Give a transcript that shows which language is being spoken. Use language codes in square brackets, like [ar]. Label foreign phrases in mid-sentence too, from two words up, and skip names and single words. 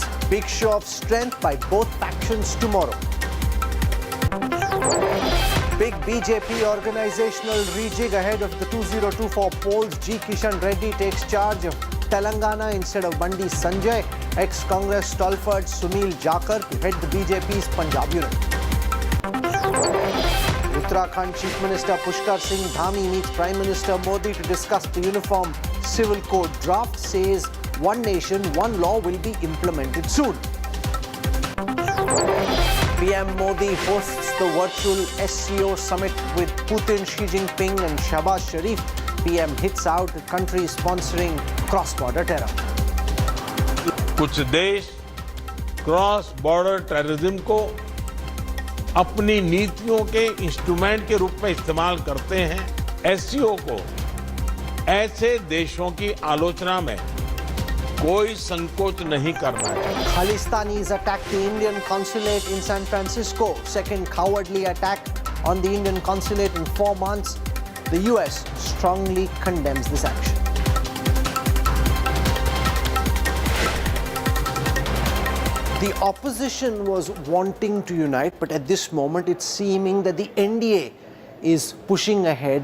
[en] Big show of strength by both factions tomorrow. Big BJP organizational rejig ahead of the 2024 polls. G. Kishan Reddy takes charge of Telangana instead of Bandi Sanjay. Ex-Congress stalwart Sunil Jakar to head the BJP's Punjab unit. Uttarakhand Chief Minister Pushkar Singh Dhami meets Prime Minister Modi to discuss the Uniform Civil Code draft. Says one nation, one law will be implemented soon. PM Modi hosts the virtual SCO summit with Putin, Xi Jinping and Shahbaz Sharif. PM hits out the country sponsoring cross-border terror. [hi] कुछ देश [en] cross border terrorism [hi] को अपनी नीतियों के इंस्ट्रूमेंट के रूप में इस्तेमाल करते हैं। एससीओ को ऐसे देशों की आलोचना में कोई संकोच नहीं करना चाहिए। [en] Khalistanis attacked the Indian consulate in San Francisco. Second cowardly attack on the Indian consulate in 4 months. The US strongly condemns this action. The opposition was wanting to unite, but at this moment it's seeming that the NDA is pushing ahead.